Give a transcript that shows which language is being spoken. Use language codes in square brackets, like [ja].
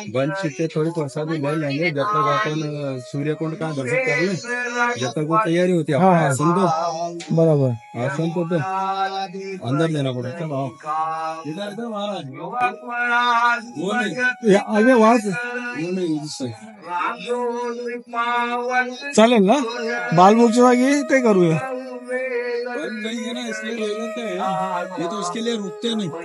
[hi] बन चुके थोड़ी प्रसादी ले लेंगे जब तक अपन सूर्यकुंड का दर्शन कर ले, जब तक वो तैयारी होती है. हाँ सुन दो बराबर. आसन तो अंदर लेना पड़ेगा. इधर इधर महाराज आगे वहां से चालेल ना. [mr] बालमुखच्या जागी ते करूया. [hi] नहीं है ना इसलिए ले लेते हैं. ये तो इसके लिए रुकते नहीं.